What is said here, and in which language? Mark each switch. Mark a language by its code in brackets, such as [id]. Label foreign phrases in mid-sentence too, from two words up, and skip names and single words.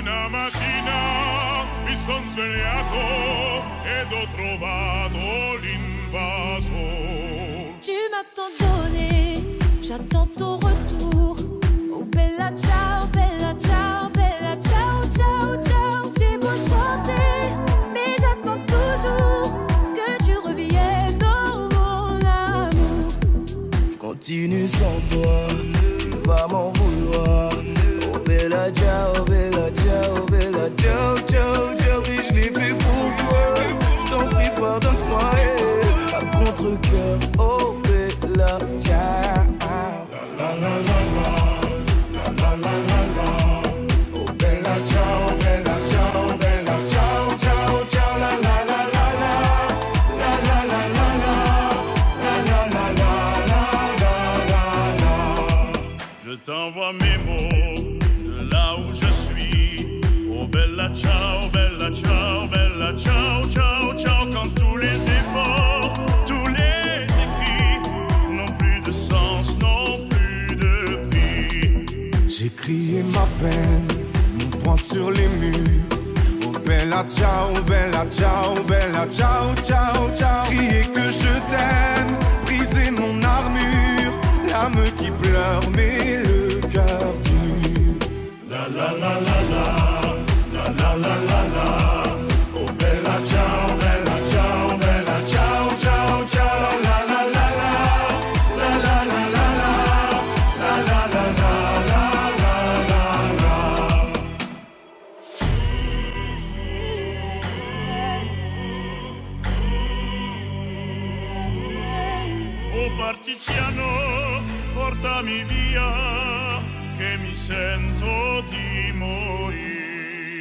[it] Una mattina mi son svegliato ed ho trovato l'invaso. [fr] Tu m'as tant donné, j'attends ton retour. [it] Oh bella ciao, bella ciao, bella ciao, ciao, ciao. [fr] J'ai beau chanter, mais j'attends toujours que tu reviennes, oh mon amour. Continue sans toi, tu vas m'en vouloir. [it] Oh bella ciao, bella ciao, bella ciao, ciao, ciao. [fr] Oui, je l'ai fait pour toi, je t'en prie pardonne-moi. À contre-cœur, [it] oh bella ciao. La la la la la, la la la la. Oh bella ciao, bella ciao, bella ciao, ciao, ciao. La la la la la, la la la la la, la la la la. [fr] Je t'envoie mes mots de là où je suis. [it] Oh bella ciao, bella ciao, bella ciao, ciao, ciao. [fr] Quand tous les efforts, tous les écrits n'ont plus de sens, n'ont plus de prix. J'ai crié ma peine, mon point sur les murs. [it] Oh bella ciao, bella ciao, bella ciao, ciao, ciao. [fr] Crier que je t'aime, briser mon armure, l'âme qui pleure mais le cœur dur. La la la la la, la la la la la. [it] Oh bella ciao, bella ciao, bella ciao, ciao, ciao. La la la la, la la la la la, la la la la la la la. Oh partigiano, portami via, che mi sento di morire.